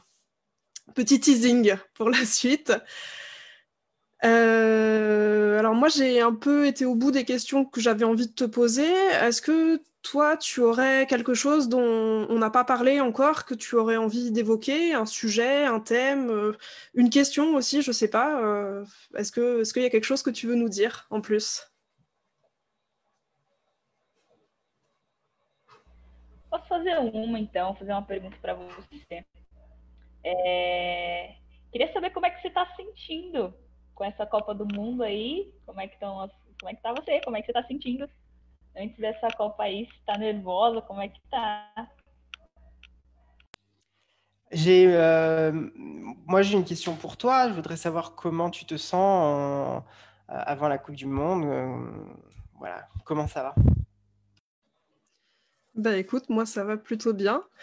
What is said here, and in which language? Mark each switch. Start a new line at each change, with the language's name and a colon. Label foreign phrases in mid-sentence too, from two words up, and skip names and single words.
French: Petit teasing pour la suite. Alors moi, j'ai un peu été au bout des questions que j'avais envie de te poser. Est-ce que toi, tu aurais quelque chose dont on n'a pas parlé encore, que tu aurais envie d'évoquer, un sujet, un thème, une question aussi, je sais pas. Est-ce qu'il y a quelque chose que tu veux nous dire en plus?
Portuguese: Posso fazer então, fazer uma pergunta para você. Queria saber como é que você está se sentindo com essa Copa do Mundo aí. Como é que tá você? Como é que você está sentindo antes dessa Copa aí? Você está nervosa? Como é que tá?
French: Moi, j'ai une question pour toi. Je voudrais savoir comment tu te sens avant la Coupe du Monde. Voilà, comment ça va? Bah écoute, moi ça va plutôt bien.